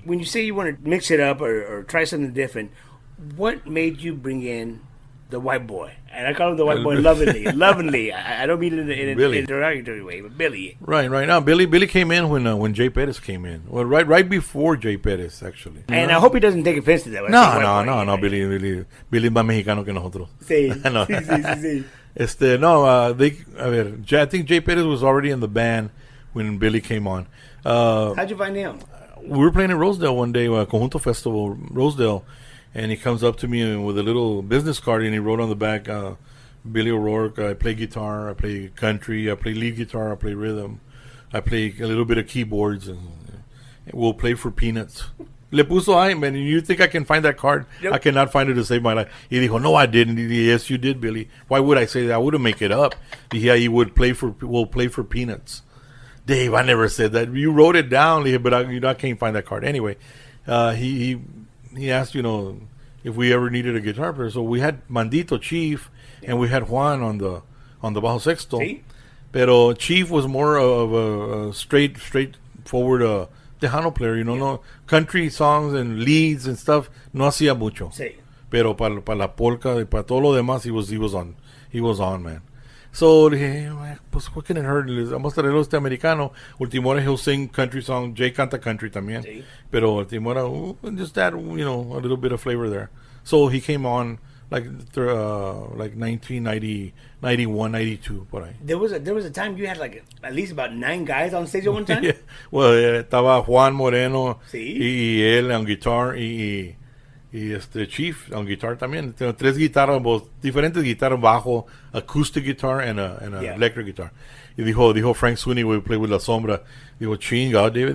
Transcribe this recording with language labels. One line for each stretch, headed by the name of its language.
English: When you say you want to mix it up or try something different, what made you bring in the white boy? And I call him the white boy lovingly. I don't mean it in a derogatory way, but Billy. Right now, Billy came in when Jay Perez came in. Well, right before Jay Perez, actually. And I hope he doesn't take offense to that.
Spanish: No, Billy es más mexicano que nosotros. Sí. Sí.
English: I think Jay Perez was already in the band when Billy came on. How'd you find him? We were playing in Rosedale one day, Conjunto Festival, Rosedale, and he comes up to me with a little business card, and he wrote on the back, Billy O'Rourke, I play guitar, I play country, I play lead guitar, I play rhythm, I play a little bit of keyboards, and we'll play for peanuts.
Spanish: Le puso ahí,
English: man, and you think I can find that card? Yep. I cannot find it to save my life. He dijo, no, I didn't. Yes, you did, Billy. Why would I say that? I wouldn't make it up. Yeah, we'll play for peanuts. Dave, I never said that. You wrote it down, but I can't find that card. Anyway, he asked, if we ever needed a guitar player. So we had Mandito, Chief, and we had Juan on the bajo sexto. Sí. Pero Chief was more of a straightforward Tejano player, no country songs and leads and stuff.
Spanish: No hacía mucho. Sí. Pero para la polka y para todo lo demás,
English: he was on, man.
Spanish: So dije, pues
English: what can it hurt?
Spanish: Vamos a traerlo americano.
English: Última he'll sing country song. Jay
Spanish: canta country también.
English: Sí. Pero última just add, a little bit of flavor there. So he came on like 1990, 91, 92,
Spanish: por ahí.
English: There was a time you had like at least about 9 guys on stage at one time? Yeah.
Spanish: Well, estaba Juan Moreno, ¿sí? y él
English: on guitar,
Spanish: y Chief on guitar también. Tengo 3 guitarras, diferentes guitarras, bajo,
English: acoustic guitar and a electric guitar.
Spanish: Y dijo Frank Sweeney,
English: we play with La Sombra.
Spanish: Dijo, chinga, David.